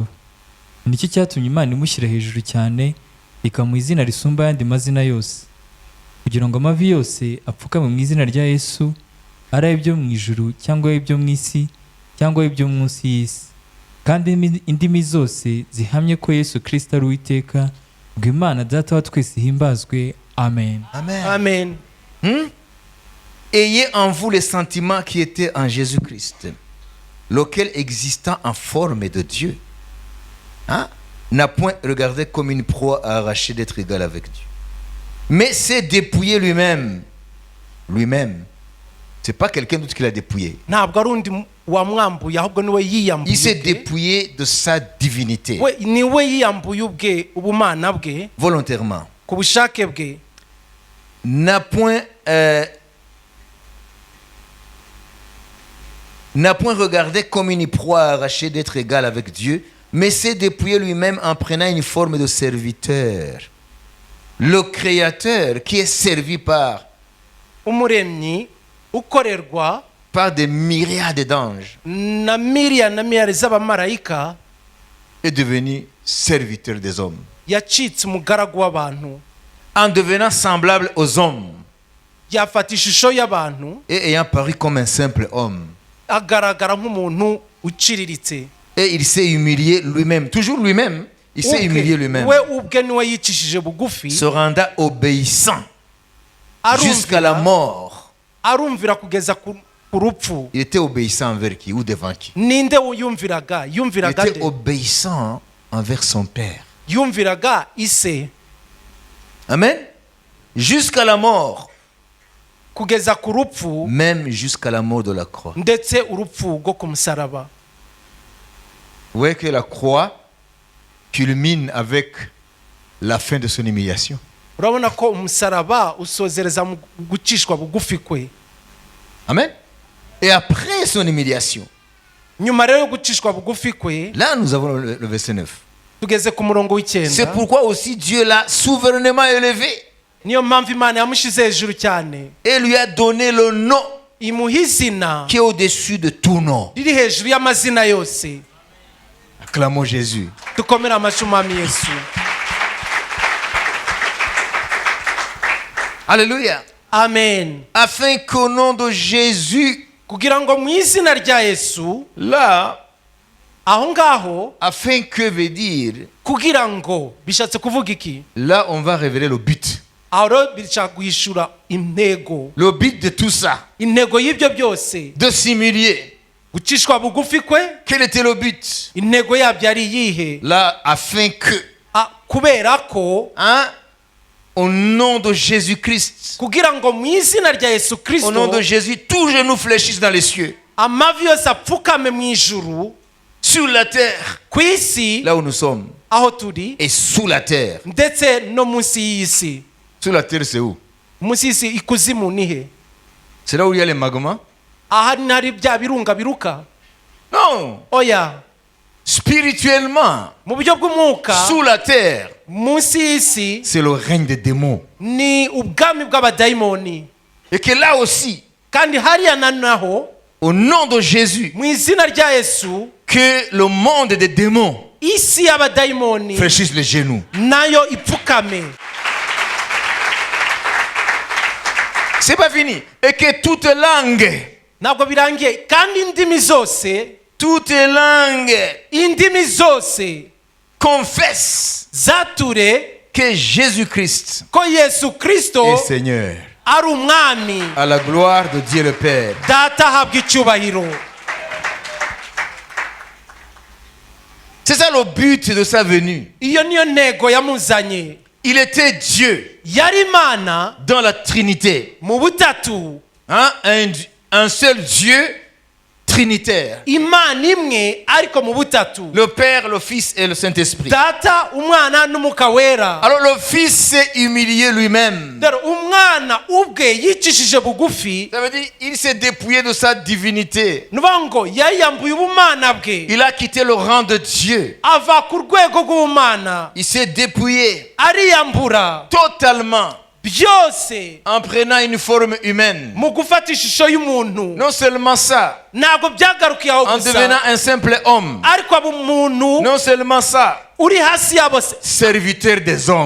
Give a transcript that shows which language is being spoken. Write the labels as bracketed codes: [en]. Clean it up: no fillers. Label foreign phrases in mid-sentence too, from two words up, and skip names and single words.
[rw] Nicyo cyatumye Imana imushyira hejuru cyane, ikamuha izina risumba ayandi mazina yose, kugira ngo amavi yose apfukame mu izina rya Yesu, ari ay'ibyo mu ijuru cyangwa ay'ibyo mu isi cyangwa ay'ibyo munsi y'isi, kandi indimi zose zihamye ko Yesu Kristo ari Uwiteka, ngo Imana Data wa twese ihimbazwe. Amen. Amen. Amen. [fr] Ayez en vous les sentiments qui étaient en Jésus-Christ, lequel existant en forme de Dieu, n'a point regardé comme une proie à arracher d'être égal avec Dieu, mais s'est dépouillé lui-même. Lui-même. C'est pas quelqu'un d'autre qui l'a dépouillé. [rw] Ntabwo ari undi wamwambuye, ahubwo niwe yiyambuye. [fr] Il s'est dépouillé de sa divinité. [rw] Niwe yiyambuye ubwe, ubumana bwe, [fr] Volontairement. [rw] ku bushake bwe. [fr] N'a point regardé comme une proie arrachée d'être égal avec Dieu, mais s'est dépouillé lui-même en prenant une forme de serviteur. Le Créateur qui est servi par [rw] Umuremyi ukorerwa [fr] des myriades d'anges [rw] na miliyari z'abamarayika [fr] est devenu serviteur des hommes. [rw] yacitse umugaragu w'abantu, [fr] En devenant semblable aux hommes [rw] yafata ishusho y'abantu, [fr] et ayant paru comme un simple homme. [rw] agaragara nk'umuntu uciriritse. [fr] Et il s'est humilié lui-même, toujours lui-même, il s'est humilié lui-même, [rw] we ubwe niwe yicishije bugufi, [fr] se rendant obéissant jusqu'à la mort. [rw] arumvira kugeza ku rupfu. [fr] Il était obéissant envers qui ou devant qui? [rw] Ninde yumviraga? [fr] Il [rw] Yumviraga [fr] était [rw] nde? [fr] obéissant envers son Père. [rw] Yumviraga ise. [fr] Amen. Jusqu'à la mort, [rw] Kugeza ku rupfu, [fr] même jusqu'à la mort de la croix. [rw] ndetse urupfu rwo ku musaraba. [fr] Vous voyez que la croix culmine avec la fin de son humiliation. [rw] Urabona ko umusaraba usozereza mu gucishwa bugufi kwe. Amen. [fr] Et après son humiliation, [rw] Nyuma rero yo gucishwa bugufi kwe, [fr] là nous avons le verset 9. [rw] tugeze ku murongo [fr] C'est [rw] w'icyenda. [fr] pourquoi aussi Dieu l'a souverainement élevé [rw] Niyo mpamvu Imana yamushize hejuru cyane, [fr] et lui a donné le nom [rw] imuha izina [fr] qui est au-dessus de tout nom. [rw] riri hejuru y'amazina yose. [fr] Acclamons Jésus. [rw] Dukomere amashyi Umwami Yesu. [fr] Alléluia. Amen. Afin qu'au nom de Jésus, [rw] Kugira ngo mu izina rya Yesu, [fr] là, [rw] aho ngaho, [fr] afin que veut dire, [rw] kugira ngo bishatse kuvuga iki? [fr] là on va révéler le but. [rw] aho rero bishaka guhishura intego. [fr] Le but de tout ça, [rw] Intego y'ibyo byose, [fr] de s'humilier, [rw] gucishwa bugufi kwe, [fr] quel était le but? [rw] intego yabyo ari iyihe? [fr] Là, afin que, [rw] Kubera ko, [fr] hein, au nom de Jésus-Christ, [rw] kugira ngo mu izina rya Yesu [fr] au nom de [rw] Kristo [fr] Jésus, tous genoux fléchissent dans les cieux, [rw] amavi yose apfukame mu ijuru, [fr] sur la terre, [rw] ku isi [fr] là où nous sommes, [rw] aho turi, [fr] et sous la terre. [rw] ndetse no munsi y'isi. [fr] Sous la terre, c'est où? [rw] Munsi y'isi ikuzimu ni he? [fr] C'est là où il y a les magmas? [rw] Aha ntari bya birunga biruka? [fr] Non! [rw] Oya, [fr] Spirituellement, [rw] mu buryo bw'umwuka, [fr] sous la terre, [rw] munsi y'isi [fr] c'est le règne des démons. [rw] ni ubwami bw'abadayimoni. [fr] Et que là aussi, [rw] Kandi hariya na naho, [fr] au nom de Jésus, [rw] mu izina rya Yesu, [fr] que le monde des démons [rw] isi y'abadayimoni [fr] fléchisse les genoux. [rw] nayo ipfukame. [fr] C'est pas fini. Et que toute langue, [rw] Ntabwo birangiye, kandi indimi zose, indimi zose [fr] confesse [rw] zature [fr] que Jésus-Christ [rw] ko Yesu Kristo [fr] est Seigneur. [rw] ari umwami. [fr] À la gloire de Dieu le Père. [rw] Data ahabwa icyubahiro. [fr] C'est ça le but de sa venue. [rw] Iyo niyo ntego yamuzanye. [fr] Il était Dieu [rw] Yari Imana [fr] dans la Trinité. [rw] mu butatu, [fr] Hein? Un seul Dieu trinitaire. [rw] Imana imwe ariko mu butatu, [fr] Le Père, le Fils et le Saint-Esprit. [rw] Data, Umwana n'Umwuka Wera. [fr] Alors le Fils s'est humilié lui-même. [rw] Dore umwana ubwe yicishije bugufi, [fr] Ça veut dire il s'est dépouillé de sa divinité. [rw] nuvuga ngo yayambuye ubumana bwe, [fr] Il a quitté le rang de Dieu. [rw] ava ku rwego rw'ubumana, [fr] Il s'est dépouillé [rw] ariyambura [fr] totalement [rw] byose [fr] en prenant une forme humaine. [rw] mu gufata ishusho y'umuntu. [fr] Non seulement ça, [rw] Ntabwo byagarukiye aho [fr] en devenant [rw] gusa, [fr] un simple homme. [rw] ariko aba umuntu [fr] Non seulement ça, [rw] uri hasi yabo, [fr] serviteur des hommes.